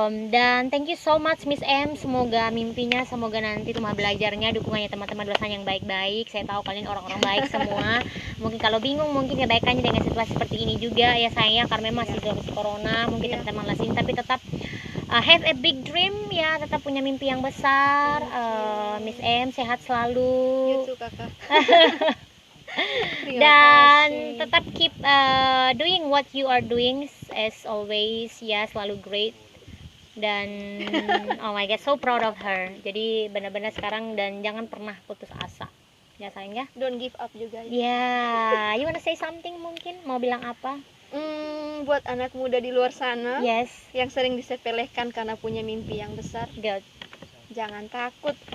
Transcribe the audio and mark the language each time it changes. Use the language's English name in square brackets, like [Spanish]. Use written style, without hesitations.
[Indonesian] Dan [English] thank you so much [Indonesian] Miss M, semoga mimpinya, semoga nanti rumah belajarnya, dukungannya teman-teman dosen yang baik-baik. Saya tahu kalian orang-orang baik semua. Mungkin kalau bingung mungkin kebaikannya dengan situasi seperti ini juga ya sayang ya, karena memang masih situasi corona, mungkin teman-teman lasin, tapi tetap [English] have a big dream [Indonesian] ya, tetap punya mimpi yang besar. Miss M sehat selalu. Gitu Kakak. Dan tetap [English] keep doing what you are doing as always [Indonesian] ya, selalu [English] great. Dan oh my god, so proud of her. [Indonesian] Jadi benar-benar sekarang, dan jangan pernah putus asa ya sayang ya. [English] Don't give up juga [Indonesian] ya. [English] You wanna say something, [Indonesian] mungkin mau bilang apa? Buat anak muda di luar sana [English] Yes. [Indonesian] yang sering disepelekan karena punya mimpi yang besar, [English] Good. [Indonesian] Jangan takut.